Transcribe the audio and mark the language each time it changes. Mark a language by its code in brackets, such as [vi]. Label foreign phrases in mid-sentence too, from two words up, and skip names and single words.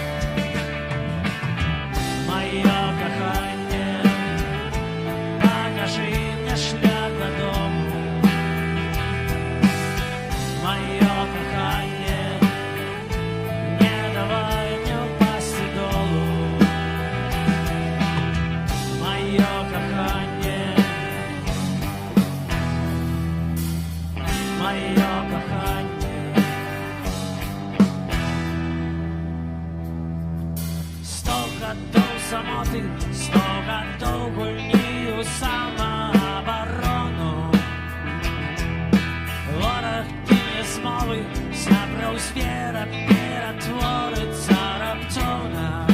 [uk] мое кохание, покажи мне шлях до дому, мое кохание, не давай мне упасть долу, мое кохание, мое кохание. [be] 100 гадоў самоты, 100 гадоў гульні ў самаабарону. Вораг кіне змовы, сяброў звера ператворыцца раптоўна.